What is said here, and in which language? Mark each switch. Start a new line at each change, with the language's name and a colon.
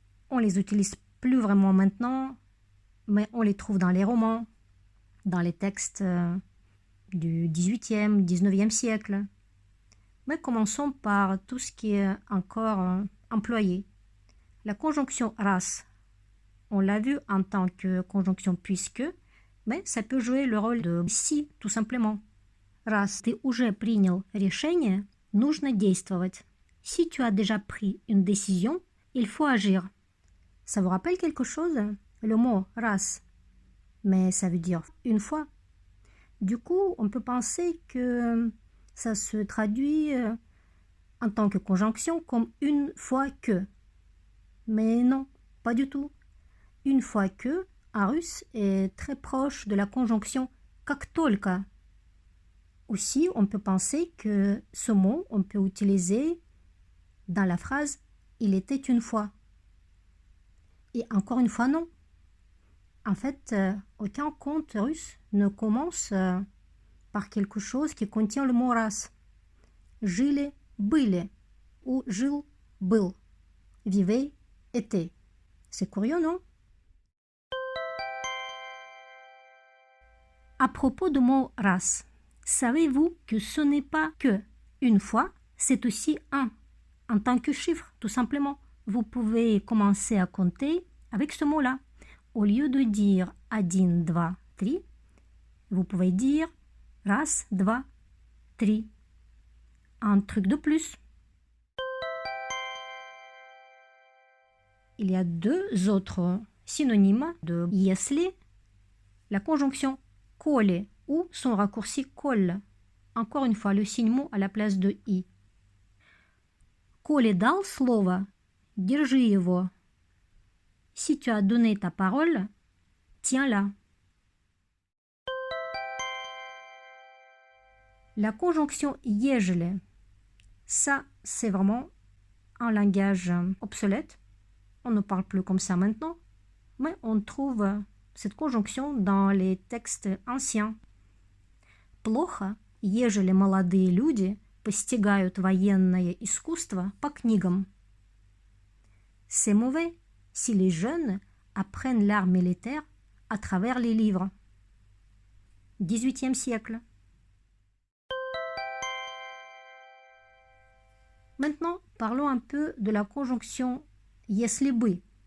French: On les utilise plus vraiment maintenant, mais on les trouve dans les romans, dans les textes du 18e, 19e siècle. Mais commençons par tout ce qui est encore employé. La conjonction раз, on l'a vu en tant que conjonction puisque, mais ça peut jouer le rôle de si, tout simplement.
Russian: Раз ты уже принял решение, нужно действовать.
French: Si tu as déjà pris une décision, il faut agir. Ça vous rappelle quelque chose? Le mot раз, mais ça veut dire une fois. Du coup, on peut penser que ça se traduit en tant que conjonction comme une fois que. Mais non, pas du tout. Une fois que, en russe, est très proche de la conjonction как только. Aussi, on peut penser que ce mot, on peut utiliser dans la phrase il était une fois. Et encore une fois, non. En fait, aucun conte russe ne commence par quelque chose qui contient le mot раз.
Russian: Жили, были ou жил, был.
French: Vivait, était. C'est curieux, non? À propos du mot раз, savez-vous que ce n'est pas que une fois, c'est aussi un, en tant que chiffre, tout simplement. Vous pouvez commencer à compter avec ce mot-là. Au lieu de dire
Russian: один, два, три,
French: vous pouvez dire
Russian: раз, два, три.
French: Un truc de plus. Il y a deux autres synonymes de если, la conjonction коли ou son raccourci кол. Encore une fois, le signe mot à la place de i.
Russian: Коли дал слово, держи его.
French: Si tu as donné ta parole, tiens-la. La conjonction ежели, ça c'est vraiment un langage obsolète. On ne parle plus comme ça maintenant, mais on trouve cette conjonction dans les textes anciens.
Russian: Плохо, ежели молодые люди постигают военное искусство по книгам.
French: C'est mauvais si les jeunes apprennent l'art militaire à travers les livres. 18e siècle. Maintenant, parlons un peu de la conjonction если бы.